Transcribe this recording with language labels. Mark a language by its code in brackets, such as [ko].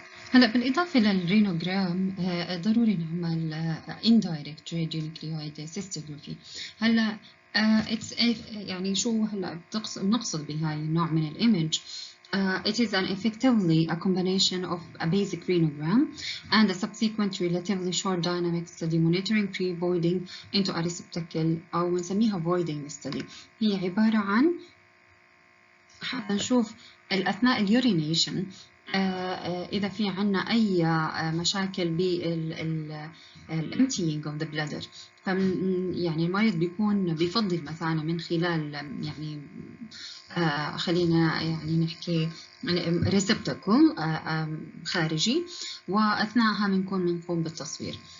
[ar] هلا بالإضافة للرينوجرام ضروري نعمل indirect radionuclide cystography. هلا يعني شو هلا بنقصد بهاي النوع من الإيمج؟ [en] It is effectively a combination of a basic renogram and a subsequent relatively short dynamic study monitoring pre-voiding into a receptacle [ar] أو بنسميها [en] voiding study. [ar] هي عبارة عن حتى نشوف أثناء اليورينيشن إذا في عنا أي مشاكل بال [en] emptying of the bladder. [ar] يعني المريض بيفضل مثلا من خلال يعني خلينا يعني نحكي receptacle خارجي، وأثناءها بنقوم بالتصوير.